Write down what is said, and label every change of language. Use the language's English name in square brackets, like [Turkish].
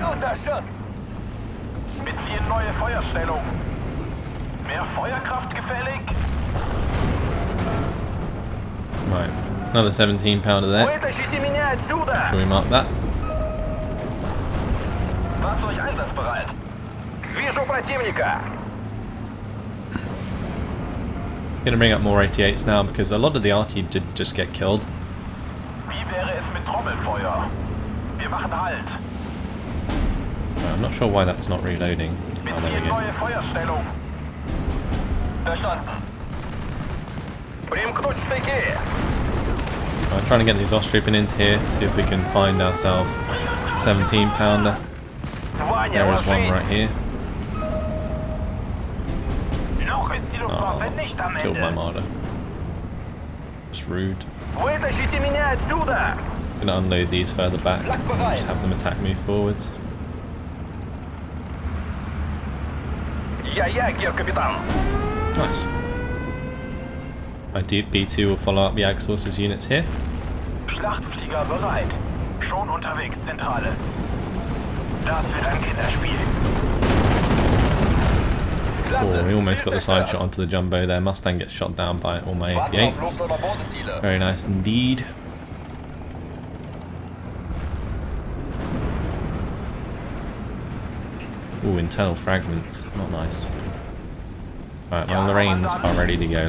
[German] Beziehen neue Feuerstellung. Mehr Feuerkraft gefällig? [English] Right, another 17 pounder there. Shall we mark that? [German] Fahrzeug einsatzbereit. [Russian] Вижу противника. [English] Gonna bring up more 88s now because a lot of the RT did just get killed. [German] Wie wäre es mit Trommelfeuer? Wir machen Halt. [English] I'm not sure why that's not reloading. Oh, there we go. [German] Neue Feuerstellung. Verstanden. [Russian] Примкнуть штыки. [English] I'm trying to get these Osttripping into here, see if we can find ourselves 17 pounder. There is one right here. Oh, killed my Marder. It's rude. [Russian] Вытащите меня отсюда. [English] I'm gonna unload these further back. Just have them attack me forwards. [Russian] Гер-капитан. [English] Nice. My B2 will follow up the Axorce's units here. [German] Schlachtflieger bereit. Schon unterwegs, Zentrale. Das wird ein Kinderspiel. [English] Oh, we almost got the side shot onto the jumbo there. Mustang gets shot down by all my 88s. Very nice indeed. Ooh, internal fragments. Not nice. Right, well, the Lorraines are ready to go.